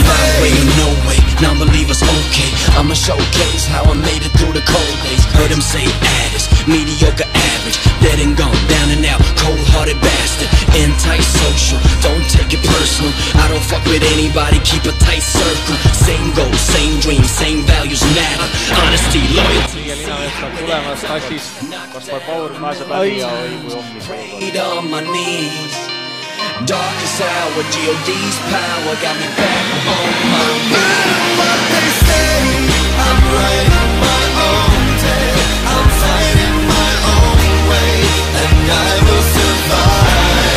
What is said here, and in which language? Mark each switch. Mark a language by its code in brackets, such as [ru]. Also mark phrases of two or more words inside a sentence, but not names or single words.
[en] My way, no way, non-believers okay. I'ma showcase how I made it through the cold days. Heard them say addicts, mediocre average, dead and gone, down and out, cold-hearted bastard, anti-social, don't take it personal. I don't fuck with anybody, keep a tight circle. Same goals, same dreams, same values matter. Honesty, loyalty. [et] Linnamäest tulemas Tassis, Kaspar Paur pääseb läbi ja õigu jommis. [en] On my knees, darkest hour, G.O.D's power got me back on my feet. No matter what they say, I'm writing my own tale. I'm fighting my own way, and I will survive.